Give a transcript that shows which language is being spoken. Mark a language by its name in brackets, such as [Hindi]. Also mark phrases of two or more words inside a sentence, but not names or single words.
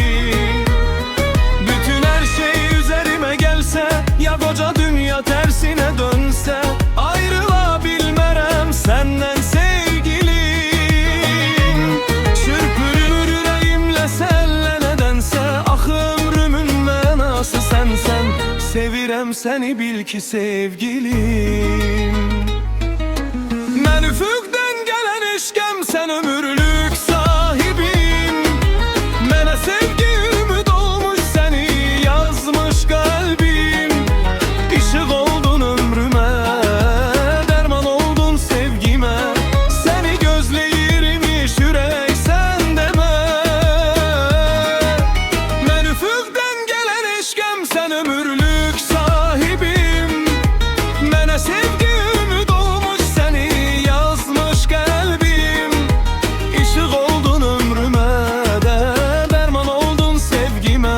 [Turkish] Bütün her şey üzerime gelse, ya koca dünya tersine dönse, ayrılabilmərəm senden sevgilim. Çırpınır yüreğimle senle nedense, [Azerbaijani] ah ömrümün mənası sensen. Sevirəm seni bil ki sevgilim. Mən üfüqdən gələn eşqəm, sen ömürlük sahibim. Mənə sevgi ümid olmuş, seni yazmış kalbim. İşıq oldun ömrümə, derman oldun sevgime. Seni gözləyirmiş ürək sən demə. Mən üfüqdən gələn eşqəm, sen ömürlük sahibim. Mənə sevgi ümid olmuş, seni yazmış kalbim. İşıq oldun ömrümə de, derman oldun sevgime.